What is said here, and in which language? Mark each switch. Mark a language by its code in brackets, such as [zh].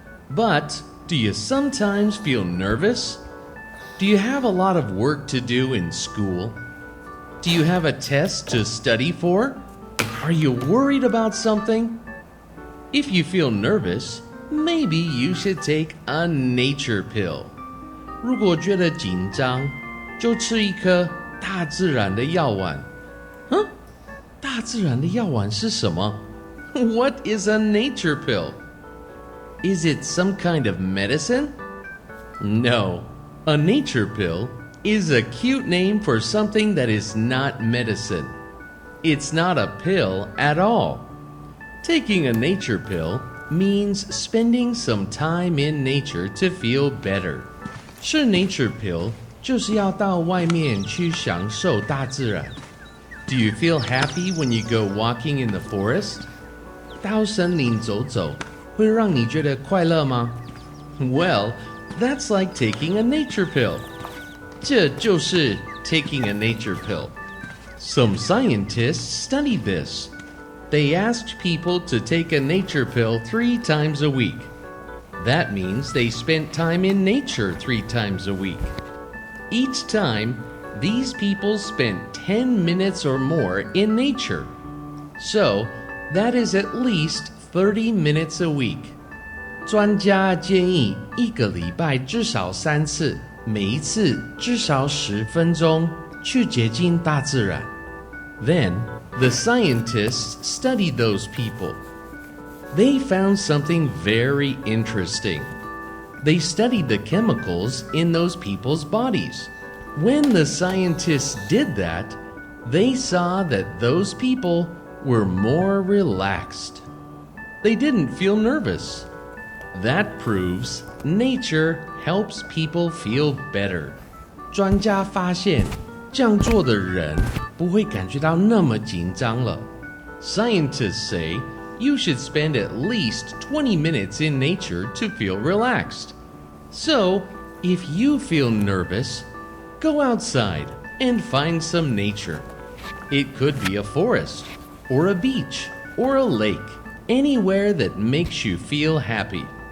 [en] But do you sometimes feel nervous? Do you have a lot of work to do in school? Do you have a test to study for? Are you worried about something? If you feel nervous, maybe you should take a nature pill. [zh] 如果觉得紧张，就吃一颗大自然的药丸。大自然的药丸是什么？ [en] What is a nature pill? Is it some kind of medicine? No. A nature pill is a cute name for something that is not medicine. It's not a pill at all. Taking a nature pill means spending some time in nature to feel better. [zh] 吃 nature pill 就是要到外面去享受大自然。 [en] Do you feel happy when you go walking in the forest? [zh] 到森林走走会让你觉得快乐吗？ [en] Well, that's like taking a nature pill. [zh] 这就是 [en] taking a nature pill. Some scientists studied this. They asked people to take a nature pill 3 times a week. That means they spent time in nature 3 times a week. Each time, these people spent 10 minutes or more in nature. So, that is at least 30 minutes a week. [zh] 专家建议1个礼拜至少3次，每一次至少10分钟去接近大自然。 [en] Then, the scientists studied those people. They found something very interesting. They studied the chemicals in those people's bodies. When the scientists did that, they saw that those people were more relaxed. They didn't feel nervous. That proves nature helps people feel better. [zh] 专家发现，这样做的人不会感觉到那么紧张了。 [en] Scientists say you should spend at least 20 minutes in nature to feel relaxed. So, if you feel nervous, go outside and find some nature. It could be a forest, or a beach, or a lake, anywhere that makes you feel happy.